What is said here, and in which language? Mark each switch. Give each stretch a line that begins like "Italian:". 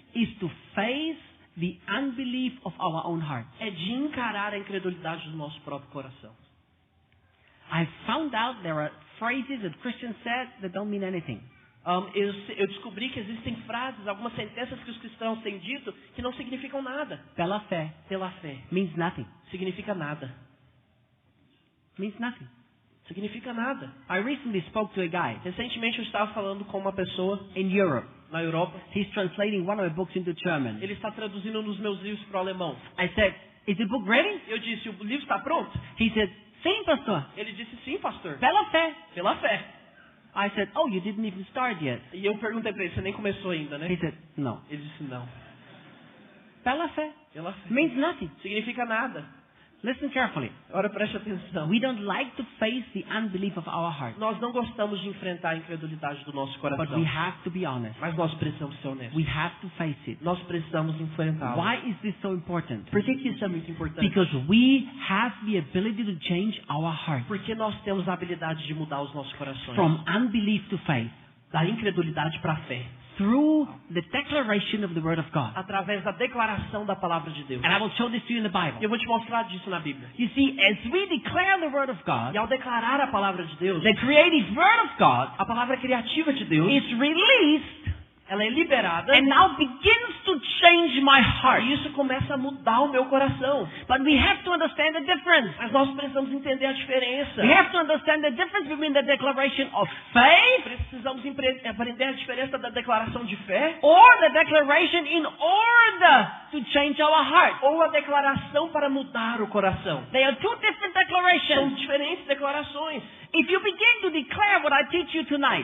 English: is to face the unbelief of our own heart.
Portuguese: é de encarar a incredulidade do nosso próprio coração.
English: I found out there are phrases that Christians said that don't mean anything.
Portuguese: Eu descobri que existem frases, algumas sentenças que os cristãos têm dito que não significam nada. Pela fé. Pela fé.
English: Means nothing.
Portuguese: Significa nada.
English: Means nothing.
Portuguese: Significa nada.
English: I recently spoke to a guy
Portuguese: Recentemente eu estava falando com uma pessoa
English: in Europe.
Portuguese: na Europa.
English: He's translating one of my books into German.
Portuguese: Ele está traduzindo um dos meus livros para o alemão.
English: I said, is the book ready?
Portuguese: Eu disse, o livro está pronto?
English: He said,
Portuguese: sim, pastor. Ele disse, sim, pastor. Pela fé. Pela fé.
English: I said, oh, you didn't even start yet.
Portuguese: E eu perguntei para ele, você nem começou ainda, né?
English: He said, no.
Portuguese: Ele disse, não. Pela fé. Pela fé.
English: Means nothing.
Portuguese: Significa nada.
English: Listen carefully.
Portuguese: Agora preste atenção.
English: We don't like to face the unbelief of our heart.
Portuguese: Nós não gostamos de enfrentar a incredulidade do nosso
English: But
Portuguese: coração.
English: we have to be honest.
Portuguese: Mas nós precisamos ser honestos.
English: We have to face it.
Portuguese: Nós precisamos enfrentá-lo.
English: Why is this so important?
Portuguese: Por que isso é muito importante?
English: Because we have the ability to change our heart
Portuguese: Porque nós temos a habilidade de mudar os nossos corações.
English: from unbelief to faith
Portuguese: Da incredulidade para a fé.
English: through the declaration of the Word of God.
Portuguese: Através da declaração da palavra de Deus.
English: And I will show this to you in the
Portuguese: E
English: Bible.
Portuguese: eu vou te mostrar disso na Bíblia.
English: You see, as we declare the Word of God,
Portuguese: E ao declarar a palavra de Deus,
English: the creative Word of God
Portuguese: a palavra criativa de Deus,
English: is released
Portuguese: ela é liberada.
English: and now begins to change my heart.
Portuguese: E isso começa a mudar o meu coração.
English: But we have to understand the difference.
Portuguese: Mas nós precisamos entender a diferença.
English: We have to understand the difference between the declaration of faith
Portuguese: Precisamos aprender a diferença da declaração de fé
English: or the declaration in order to change our heart.
Portuguese: ou a declaração para mudar o coração.
English: They are two different
Portuguese: São
English: declarations.
Portuguese: diferentes declarações.
English: If you begin to declare what I teach you tonight,